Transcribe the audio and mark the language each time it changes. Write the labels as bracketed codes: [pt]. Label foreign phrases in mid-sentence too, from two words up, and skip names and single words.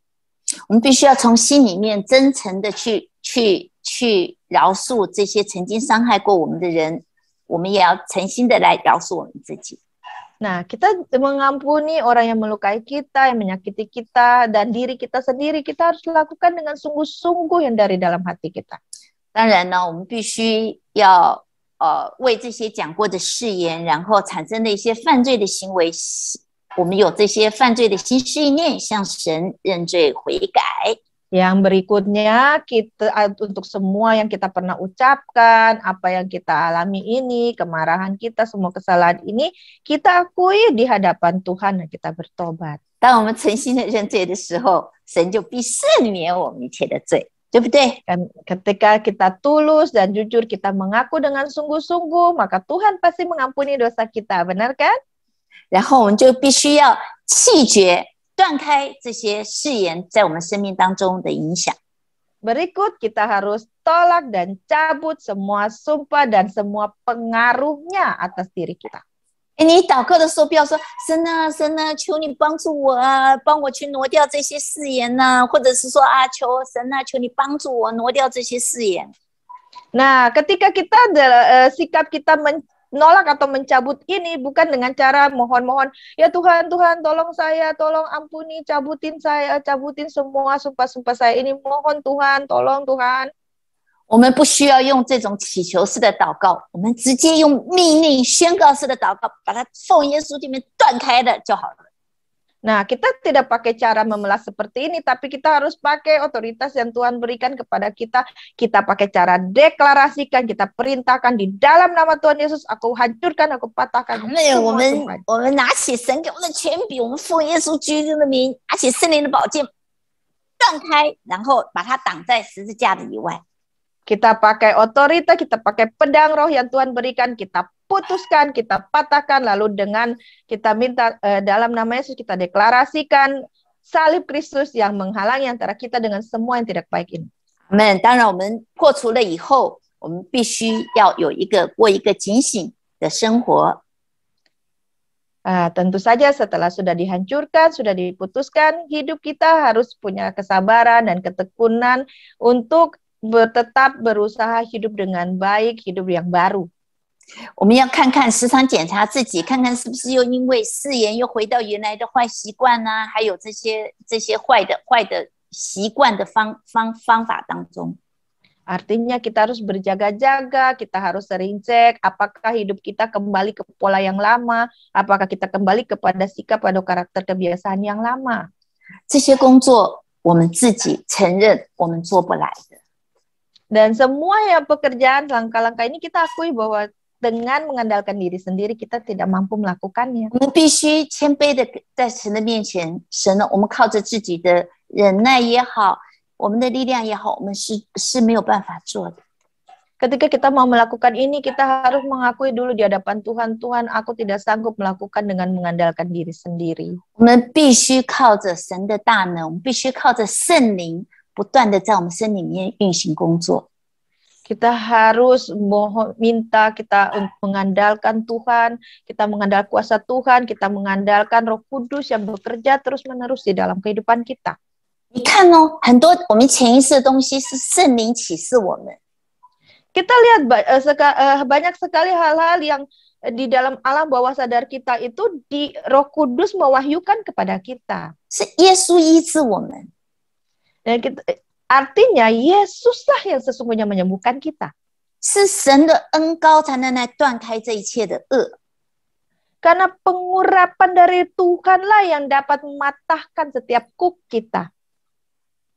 [zh] 我们必须要从心里面真诚的去饶恕这些曾经伤害过我们的人，我们也要诚心的来饶恕我们自己。 [id] Nah, kita mengampuni orang yang melukai kita, yang menyakiti kita, dan diri kita sendiri, kita harus lakukan dengan sungguh-sungguh yang dari dalam hati kita. [zh] 当然呢，我们必须要为这些讲过的誓言，然后产生的一些犯罪的行为，我们有这些犯罪的心思意念，向神认罪悔改。 [id] Yang berikutnya, kita untuk semua yang kita pernah ucapkan, apa yang kita alami ini, kemarahan kita, semua kesalahan ini, kita akui di hadapan Tuhan dan kita bertobat. [zh] 当我们诚心的认罪的时候，神就必赦免我们一切的罪，对不对？ [id] Ketika kita tulus dan jujur, kita mengaku dengan sungguh-sungguh, maka Tuhan pasti mengampuni dosa kita, benar kan? [zh] 然后我们就必须要弃绝断开这些誓言在我们生命当中的影响。 [id] Berikut kita harus tolak dan cabut semua sumpah dan semua pengaruhnya atas diri kita. [zh] 你祷告的时候不要说神啊神啊，求你帮助我啊，帮我去挪掉这些誓言呐，或者是说啊，求神啊，求你帮助我挪掉这些誓言。 [id] Nah, ketika kita sikap kita menolak atau mencabut ini bukan dengan cara mohon-mohon, ya Tuhan, Tuhan tolong saya, tolong ampuni, cabutin saya, cabutin semua sumpah-sumpah saya ini, mohon Tuhan, tolong Tuhan. [zh] 我们不需要用这种祈求式的祷告，我们直接用命令宣告式的祷告，把它奉耶稣里面断开了就好了。 [id] Nah, kita tidak pakai cara memelas seperti ini, tapi kita harus pakai otoritas yang Tuhan berikan kepada kita. Kita pakai cara deklarasikan, kita perintahkan di dalam nama Tuhan Yesus, aku hancurkan, aku patahkan. [zh] 我们拿起神给我们的权柄，我们奉耶稣基督的名，拿起圣灵的宝剑，断开，然后把它挡在十字架的以外。 [id] Kita pakai otoritas, kita pakai pedang roh yang Tuhan berikan, kita putuskan, kita patahkan, lalu dengan kita minta dalam nama Yesus kita deklarasikan salib Kristus yang menghalangi antara kita dengan semua yang tidak baik ini. Amen. [zh] 当然我们破除了以后，我们必须要过一个警醒的生活。 [id] Tentu saja setelah sudah dihancurkan, sudah diputuskan, hidup kita harus punya kesabaran dan ketekunan untuk tetap berusaha hidup dengan baik, hidup yang baru. [zh] 我们要看看，时常检查自己，看看是不是又因为誓言又回到原来的坏习惯啊，还有这些坏的习惯的方法当中。 [id] Artinya kita harus berjaga-jaga, kita harus sering cek apakah hidup kita kembali ke pola yang lama, apakah kita kembali kepada sikap atau karakter kebiasaan yang lama. [zh] 这些工作我们自己承认我们做不来的。 [id] Dan semua yang pekerjaan langkah-langkah ini kita akui bahwa dengan mengandalkan diri sendiri kita tidak mampu melakukannya. [zh] 我们必须谦卑的在神的面前，神呢，我们靠着自己的忍耐也好，我们的力量也好，我们是没有办法做的。 [id] Ketika kita mau melakukan ini, kita harus mengakui dulu di hadapan Tuhan, Tuhan, aku tidak sanggup melakukan dengan mengandalkan diri sendiri. [zh] 我们必须靠着神的大能，我们必须靠着圣灵。不断的在我们身里面运行工作。 [id] Kita harus minta, kita mengandalkan Tuhan, kita mengandalkan kuasa Tuhan, kita mengandalkan Roh Kudus yang bekerja terus-menerus di dalam kehidupan kita. [zh] 你看哦，很多我们潜意识的东西是圣灵启示我们。 [id] Kita lihat banyak sekali hal-hal yang di dalam alam bawah sadar kita itu di Roh Kudus mewahyukan kepada kita. [zh] 是耶稣医治我们。 [id] Dan artinya Yesuslah yang sesungguhnya menyembuhkan kita. [zh] 是神的恩膏才能来断开这一切的恶。 [id] Karena pengurapan dari Tuhanlah yang dapat mematahkan setiap kuk kita.